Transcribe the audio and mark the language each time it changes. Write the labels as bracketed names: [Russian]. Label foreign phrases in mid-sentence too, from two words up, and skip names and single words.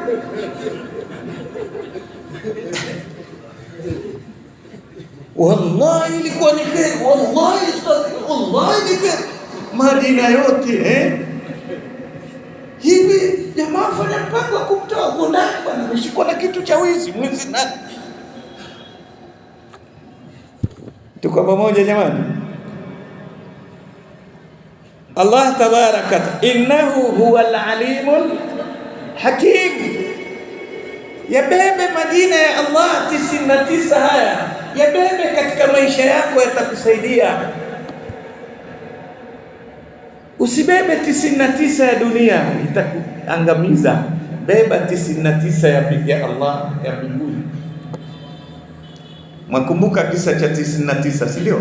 [Swahili] Wallahi ilikuwa ni kheri, wallahi ni kheri. Madina yote hivi jamaa fanya mpango wa kumtoa huko ndani bwana, ameshikwa na kitu cha wizi, mwizi nani? Tuko pamoja jamani? [Arabic] الله تبارك إنه هو العليم الحكيم. [Swahili] Yabebe Madina ya Allah 99 haya, yabebe katika maisha yako, yatakusaidia. Usibebe 99 ya dunia, itakuangamiza. Beba 99 ya Allah ya mbinguni. Mwakumbuka kisa cha 99, si ndio?